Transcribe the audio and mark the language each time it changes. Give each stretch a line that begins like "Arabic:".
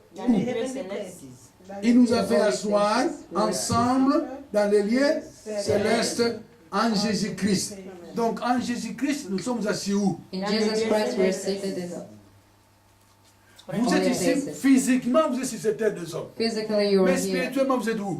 French: Dans les lieux célestes. Il nous a fait asseoir ensemble dans les lieux célestes en Jésus-Christ. Donc en Jésus-Christ, nous sommes assis où?
English: In Jesus Christ, we are seated in the...
French: Vous êtes ici physiquement, vous êtes sur cette terre des hommes.
English: Physically, you are
French: Mais
English: here.
French: spirituellement, vous êtes où?